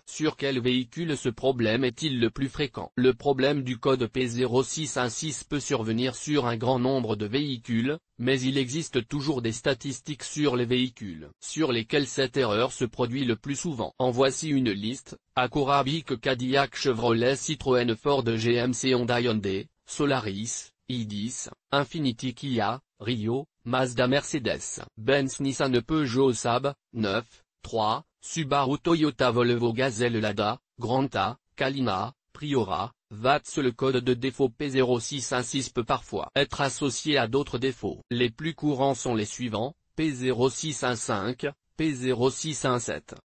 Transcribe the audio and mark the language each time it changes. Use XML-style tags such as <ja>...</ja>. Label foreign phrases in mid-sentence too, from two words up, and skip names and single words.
<fr>Sur quel véhicule ce problème est-il le plus fréquent? Le problème du code P0616 peut survenir sur un grand nombre de véhicules, mais il existe toujours des statistiques sur les véhicules sur lesquels cette erreur se produit le plus souvent. En voici une liste: Acura, Bic, Cadillac, Chevrolet, Citroën, Ford, GMC, Honda, Hyundai, Solaris, i10, Infiniti, Kia, Rio, Mazda, Mercedes, Benz, Nissan, Peugeot, Saab, 9, 3, Subaru, Toyota, Volvo, Gazelle, Lada, Granta, Kalina, Priora, VATS. Le code de défaut P0616 peut parfois être associé à d'autres défauts. Les plus courants sont les suivants: P0615, P0617,</fr>